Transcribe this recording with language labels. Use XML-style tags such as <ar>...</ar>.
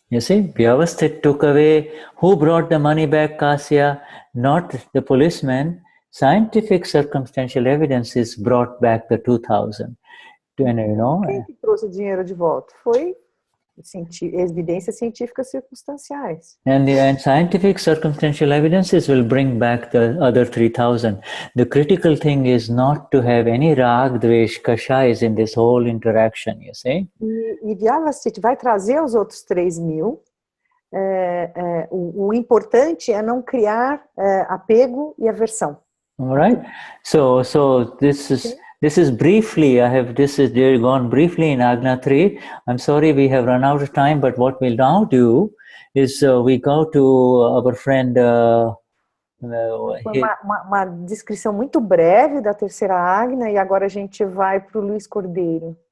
<en>You see, Vyavasthit took away, who brought the money back, Kasya? Not the policeman. Scientific circumstantial evidence is brought back the 2,000.</en> <pt>Quem que trouxe o dinheiro de volta? Foi evidências científicas circunstanciais.</pt> <en>And scientific circumstantial evidences will bring back the other 3,000. The critical thing is not to have any rag, dvesh, kashais in this whole interaction, you see?</en> <pt>E Vyavasthit vai trazer os outros 3.000. O importante é não criar apego e aversão.</pt> <en>All right. So this is briefly, this is gone briefly in Agna 3. I'm sorry we have run out of time, but what we'll now do is we go to our friend.</en> <pt>Uma descrição muito breve da terceira Agna, e agora a gente vai para o Luiz Cordeiro.</pt>